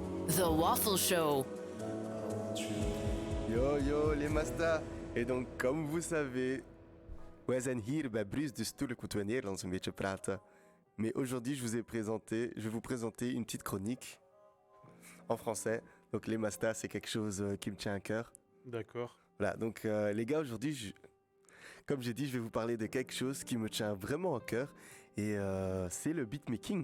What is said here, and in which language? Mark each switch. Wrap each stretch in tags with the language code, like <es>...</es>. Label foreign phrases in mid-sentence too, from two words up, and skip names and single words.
<fr>The Waffle Show. Yo, les Masta. En donc, comme vous savez,</fr> <nl>wij zijn hier bij Bruce, dus natuurlijk moeten we Nederlands een beetje praten.</nl> <fr>Mais aujourd'hui, je vais vous présenter une petite chronique en français. Donc, les Masta, c'est quelque chose qui me tient à cœur. D'accord. Voilà, donc les gars, aujourd'hui, comme j'ai dit, je vais vous parler de quelque chose qui me tient vraiment à cœur. Et c'est le beatmaking.</fr>